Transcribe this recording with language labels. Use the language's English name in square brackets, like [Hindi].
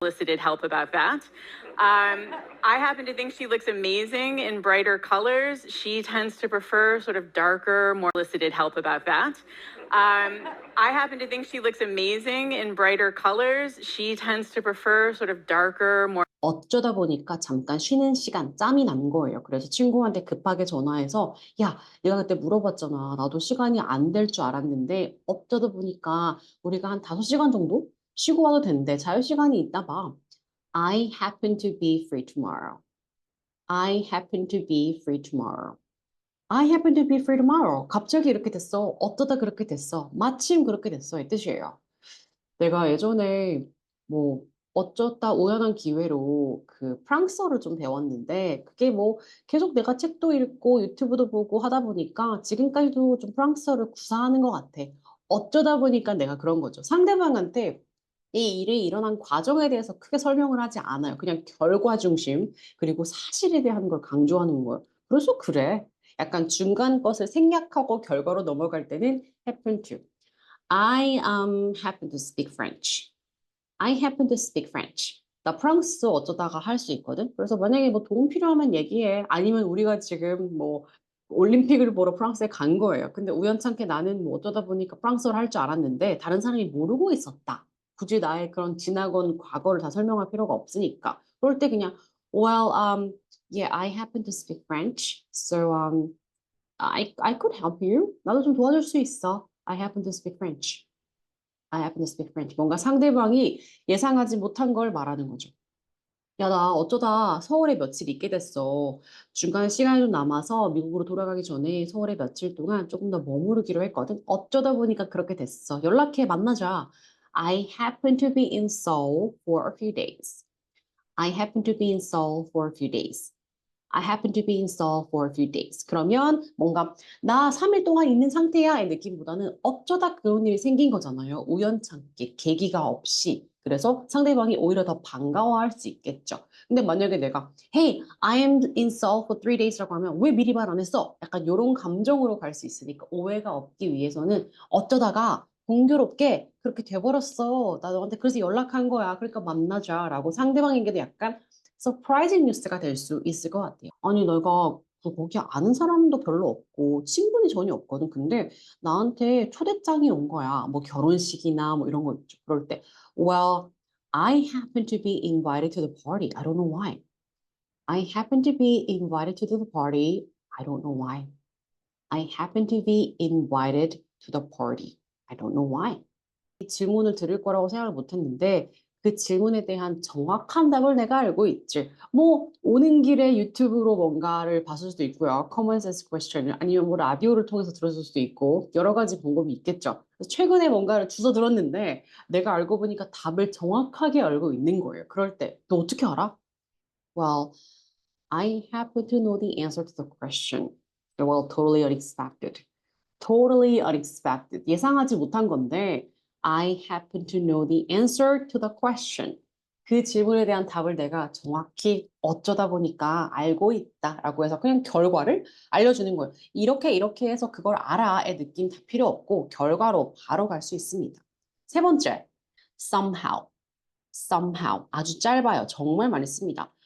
[English] Solicited help about that. I happen to think she looks amazing in brighter colors. She tends to prefer sort of darker, more solicited help about that. I happen to think she looks amazing in brighter colors. She tends to prefer sort of darker, more. [Korean] 어쩌다 보니까 잠깐 쉬는 시간 짬이 난 거예요. 그래서 친구한테 급하게 전화해서 야, 내가 그때 물어봤잖아. 나도 시간이 안 될 줄 알았는데 어쩌다 보니까 우리가 한 5시간 정도 쉬고 와도 된대. 자유시간이 있나 봐. [English] I happen to be free tomorrow. I happen to be free tomorrow. I happen to be free tomorrow. [Korean] 갑자기 이렇게 됐어. 어쩌다 그렇게 됐어. 마침 그렇게 됐어. 이 뜻이에요. 내가 예전에 뭐 어쩌다 우연한 기회로 그 프랑스어를 좀 배웠는데 그게 뭐 계속 내가 책도 읽고 유튜브도 보고 하다 보니까 지금까지도 좀 프랑스어를 구사하는 것 같아. 어쩌다 보니까 내가 그런 거죠. 상대방한테 이 일이 일어난 과정에 대해서 크게 설명을 하지 않아요. 그냥 결과 중심 그리고 사실에 대한 걸 강조하는 거예요. 그래서 그래. 약간 중간 것을 생략하고 결과로 넘어갈 때는 happen to. [English] I happen to speak French. I happen to speak French. [Korean] 나 프랑스어 어쩌다가 할 수 있거든. 그래서 만약에 뭐 도움 필요하면 얘기해. 아니면 우리가 지금 뭐 올림픽을 보러 프랑스에 간 거예요. 근데 우연찮게 나는 뭐 어쩌다 보니까 프랑스어를 할 줄 알았는데 다른 사람이 모르고 있었다. 굳이 나의 그런 지나간 과거를 다 설명할 필요가 없으니까. 그럴 때 그냥 [English] well, yeah, I happen to speak French. So I could help you. [Korean] 나도 좀 도와줄 수 있어. [English] I happen to speak French. I happen to speak French. [Korean] 뭔가 상대방이 예상하지 못한 걸 말하는 거죠. 야, 나 어쩌다 서울에 며칠 있게 됐어. 중간에 시간이 좀 남아서 미국으로 돌아가기 전에 서울에 며칠 동안 조금 더 머무르기로 했거든. 어쩌다 보니까 그렇게 됐어. 연락해, 만나자. [English] I happen to be in Seoul for a few days. I happen to be in Seoul for a few days. I happen to be in Seoul for a few days. [Korean] 그러면 뭔가 나 3일 동안 있는 상태야의 느낌보다는 어쩌다 그런 일이 생긴 거잖아요. 우연찮게 계기가 없이. 그래서 상대방이 오히려 더 반가워할 수 있겠죠. 근데 만약에 내가 [English] Hey, I am in Seoul for 3 days [Korean] 라고 하면 왜 미리 말 안 했어? 약간 이런 감정으로 갈 수 있으니까 오해가 없기 위해서는 어쩌다가 공교롭게 그렇게 돼버렸어. 나 너한테 그래서 연락한 거야. 그러니까 만나자. 라고 상대방에게도 약간 서프라이징 뉴스가 될 수 있을 것 같아요. 아니, 내가 거기 아는 사람도 별로 없고 친분이 전혀 없거든. 근데 나한테 초대장이 온 거야. 뭐 결혼식이나 뭐 이런 거 있죠. 그럴 때, [English] well, I happen to be invited to the party. I don't know why. I happen to be invited to the party. I don't know why. I happen to be invited to the party. I don't know why. [Korean] 이 질문을 들을 거라고 생각을 못 했는데 그 질문에 대한 정확한 답을 내가 알고 있지. 뭐 오는 길에 유튜브로 뭔가를 봤을 수도 있고요. Common sense question을 아니면 뭐 라디오를 통해서 들었을 수도 있고 여러 가지 방법이 있겠죠. 그래서 최근에 뭔가를 주워 들었는데 내가 알고 보니까 답을 정확하게 알고 있는 거예요. 그럴 때 너 어떻게 알아? [English] Well, I happen to know the answer to the question. Well, totally unexpected. Totally unexpected. [Korean] 예상하지 못한 건데 [English] I happen to know the answer to the question. [Korean] 그 질문에 대한 답을 내가 정확히 어쩌다 보니까 알고 있다라고 해서 그냥 결과를 알려주는 거예요. 이렇게 해서 그걸 알아의 느낌 다 필요 없고 결과로 바로 갈 수 있습니다. 세 번째, somehow. somehow. 아주 짧아요. 정말 많이 씁니다.